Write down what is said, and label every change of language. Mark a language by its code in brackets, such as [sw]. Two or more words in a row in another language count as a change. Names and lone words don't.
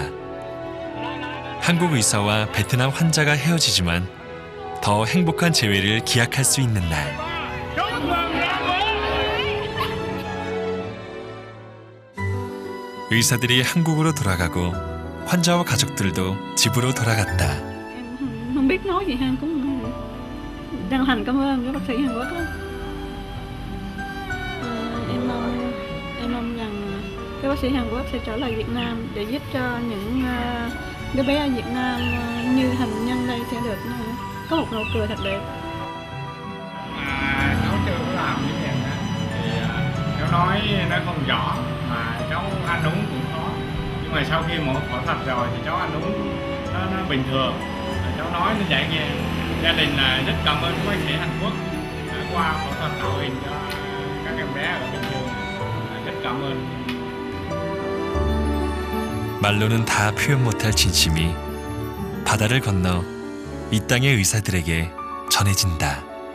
[ko] 한국 의사와 베트남 환자가 헤어지지만 더 행복한 재회를 기약할 수 있는 날. 의사들이 한국으로 돌아가고 환자와 가족들도 집으로 돌아갔다. [vi] Không biết nói gì ha, cũng chân thành cảm ơn các bác sĩ Hàn Quốc đó. Em mong rằng các bác sĩ Hàn Quốc sẽ trở lại Việt Nam để giúp cho những đứa bé ở Việt Nam như Thành Nhân đây sẽ được có một nụ cười thật đẹp. Cháu chưa có làm như vậy thì cháu nói nó không rõ mà cháu ăn uống cũng khó, nhưng mà sau khi mổ phẫu thuật rồi thì cháu ăn uống nó bình thường. Cháu nói nó dễ nghe. Gia đình là rất cảm ơn các bác sĩ Hàn Quốc đã qua phẫu thuật tạo hình cho các em bé ở bình thường. rất cảm ơn. [ko] 말로는 다 표현 못할 진심이 바다를 건너 이 땅의 의사들에게 전해진다.